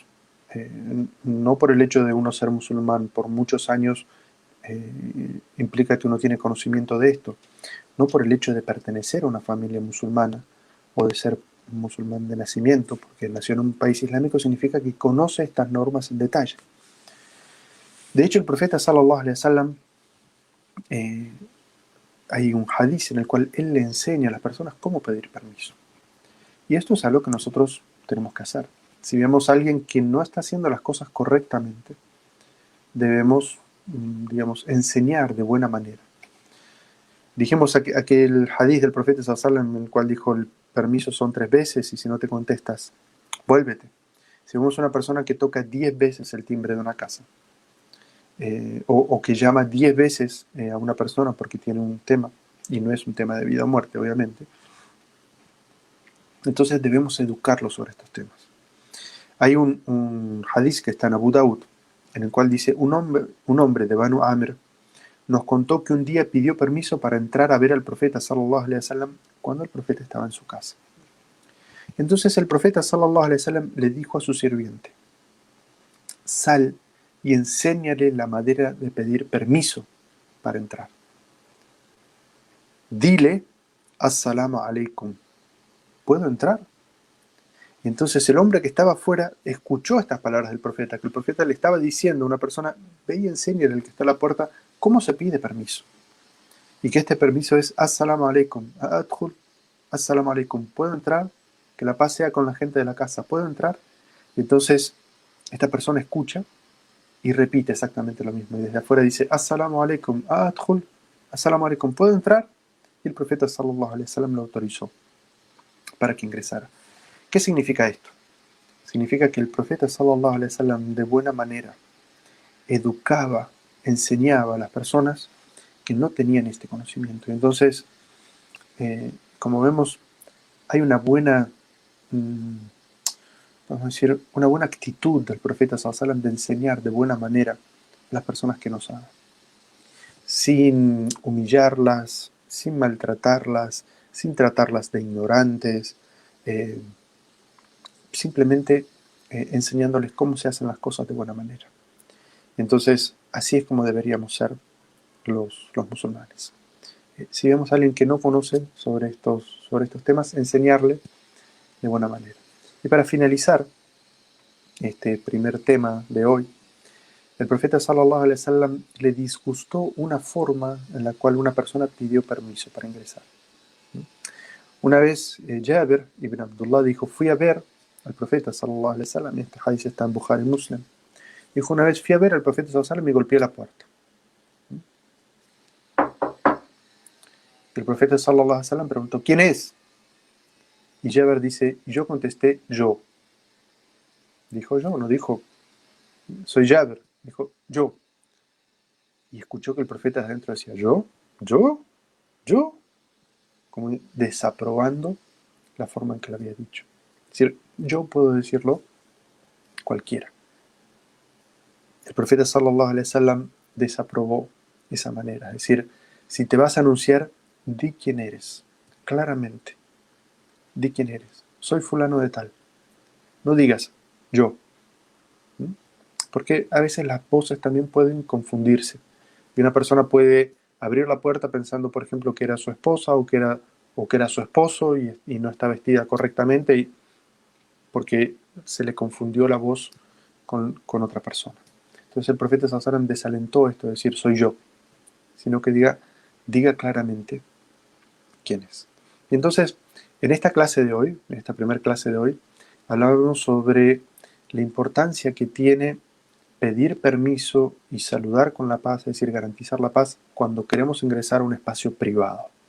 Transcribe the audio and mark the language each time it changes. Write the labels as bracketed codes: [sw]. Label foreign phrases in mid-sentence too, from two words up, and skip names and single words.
[es] No por el hecho de uno ser musulmán por muchos años implica que uno tiene conocimiento de esto. No por el hecho de pertenecer a una familia musulmana o de ser musulmán de nacimiento, porque nació en un país islámico, significa que conoce estas normas en detalle. De hecho, el profeta [ar] صلى الله عليه وسلم, [es] hay un hadith en el cual él le enseña a las personas cómo pedir permiso. Y esto es algo que nosotros tenemos que hacer. Si vemos a alguien que no está haciendo las cosas correctamente, debemos, digamos, enseñar de buena manera. Dijimos aquel hadith del profeta [ar] صلى الله عليه وسلم [es] en el cual dijo: el permiso son 3 veces y si no te contestas, vuélvete. Si vemos una persona que toca 10 veces el timbre de una casa, o que llama 10 veces a una persona porque tiene un tema, y no es un tema de vida o muerte, obviamente, entonces debemos educarlo sobre estos temas. Hay un hadith que está en Abu Daud, en el cual dice: un hombre de Banu Amr nos contó que un día pidió permiso para entrar a ver al profeta [ar] صلى الله عليه وسلم [es] cuando el profeta estaba en su casa. Entonces el profeta [ar] صلى الله عليه وسلم [es] le dijo a su sirviente: sal y enséñale la manera de pedir permiso para entrar. Dile: [ar] السلام عليكم, [es] ¿puedo entrar? Y entonces el hombre que estaba afuera escuchó estas palabras del profeta, que el profeta le estaba diciendo a una persona: ve y enséñale al que está a la puerta cómo se pide permiso. Y que este permiso es: [ar] السلام عليكم، أأدخل، السلام عليكم, [es] ¿puedo entrar? Que la paz sea con la gente de la casa, ¿puedo entrar? Y entonces esta persona escucha y repite exactamente lo mismo. Y desde afuera dice: [ar] السلام عليكم، أأدخل، السلام عليكم, [es] ¿puedo entrar? Y el profeta [ar] صلى الله عليه وسلم [es] lo autorizó para que ingresara. ¿Qué significa esto? Significa que el profeta [ar] صلى الله عليه وسلم [es] de buena manera educaba, enseñaba a las personas que no tenían este conocimiento. Y entonces, como vemos, hay una buena, vamos a decir, una buena actitud del profeta [ar] صلى الله عليه وسلم [es] de enseñar de buena manera a las personas que no saben, sin humillarlas, sin maltratarlas, sin tratarlas de ignorantes, simplemente enseñándoles cómo se hacen las cosas de buena manera. Entonces, así es como deberíamos ser los musulmanes. Si vemos a alguien que no conoce sobre estos temas, enseñarle de buena manera. Y para finalizar este primer tema de hoy, el profeta [ar] صلى الله عليه وسلم [es] le disgustó una forma en la cual una persona pidió permiso para ingresar. Una vez Jabir ibn Abdullah dijo: fui a ver al profeta [ar] صلى الله عليه وسلم, [es] este hadith está en Bukhari Muslim. Dijo: una vez fui a ver al profeta [ar] صلى الله عليه وسلم [es] y golpeé la puerta. El profeta [ar] صلى الله عليه وسلم [es] preguntó: ¿quién es? Y Jabir dice, yo contesté yo. Dijo yo, no dijo, soy Jabir. Dijo, yo. Y escuchó que el profeta de adentro decía, yo, yo, yo, como desaprobando la forma en que lo había dicho. Es decir, yo puedo decirlo cualquiera. El profeta [ar] صلى الله عليه وسلم [es] desaprobó esa manera. Es decir, si te vas a anunciar, di quién eres, claramente. Di quién eres. Soy fulano de tal. No digas yo. ¿Mm? Porque a veces las voces también pueden confundirse. Y una persona puede abrir la puerta pensando, por ejemplo, que era su esposa o que era su esposo y no está vestida correctamente porque se le confundió la voz con otra persona. Entonces el profeta [ar] صلى الله عليه وسلم [es] desalentó esto de decir soy yo, sino que diga claramente quién es. Y entonces, en esta clase de hoy, en esta primera clase de hoy, hablamos sobre la importancia que tiene pedir permiso y saludar con la paz, es decir, garantizar la paz cuando queremos ingresar a un espacio privado.